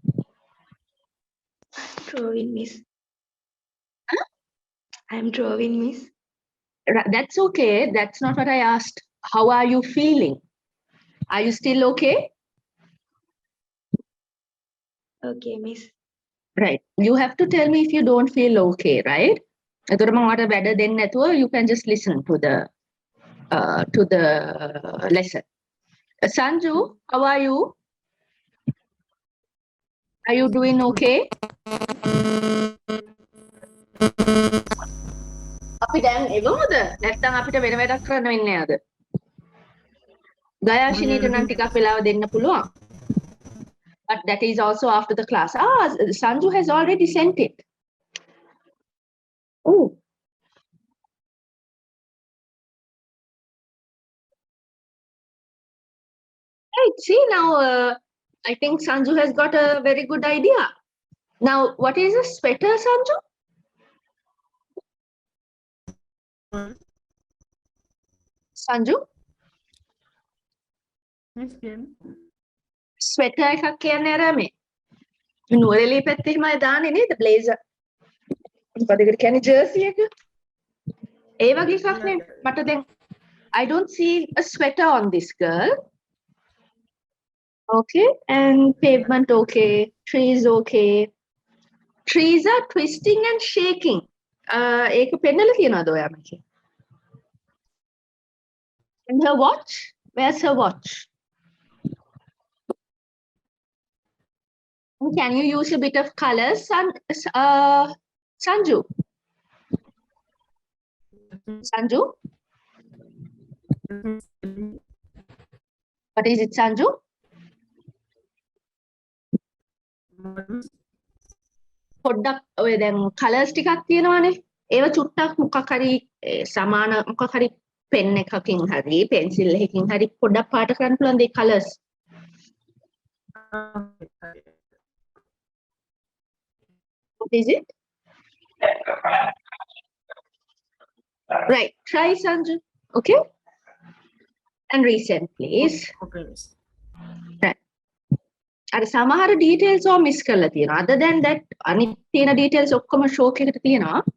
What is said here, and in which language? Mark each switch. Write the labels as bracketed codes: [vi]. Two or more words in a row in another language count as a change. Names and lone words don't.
[en] Drawing, miss. I'm drawing, miss. That's okay. That's not what I asked. How are you feeling? Are you still okay? Okay, miss. Right. You have to tell me if you don't feel okay, right? [si] එතකොට මම ඔයාලට වැඩ දෙන්නේ නැතුව [en] you can just listen to the lesson. Sanju, how are you? Are you doing okay? [si] අපි දැන් එවමුද? නැත්නම් අපිට වෙන වැඩක් කරන්න වෙන්නේ නැද්ද? ගයාශිනීට නම් ටිකක් වෙලාව දෙන්න පුළුවන්. [en] But that is also after the class. Sanju has already sent it. Oh. Right. See, now I think Sanju has got a very good idea. Now, what is a sweater, Sanju? Sanju? Miss Kim. [si] Sweater එකක් කියන්නේ අර මේ නුවරඑළිය පැත්තේ හිමයි දාන්නේ නේද? Blazer. මොකද ඒකට කියන්නේ jersey එක. ඒ වගේ එකක් නේ. මට දැන් [en] I don't see a sweater on this girl. Okay, and pavement okay, trees okay. Trees are twisting and shaking. [si] ඒක පෙන්නලා තියනවාද ඔයා මගේ? [en] And her watch? Where's her watch? And can you use a bit of colors, Sanju? Sanju? What is it, Sanju? [si] පොඩ්ඩක් ඔය දැන් කලර්ස් ටිකක් තියෙනවානේ. ඒව චුට්ටක් මොකක් හරි සමාන මොකක් හරි පෙන් එකකින් හරි පෙන්සිල් එකකින් හරි පොඩ්ඩක් පාට කරන්න පුළුවන් දේ කලර්ස්. [en] What is it? Right. Try, Sanju. Okay? And resend, please. Okay, miss. Right. [si] අර සමහර details ඔය මිස් කරලා තියෙනවා. [en] Other than that [si] අනිත් තියෙන details ඔක්කොම show එකකට තියෙනවා.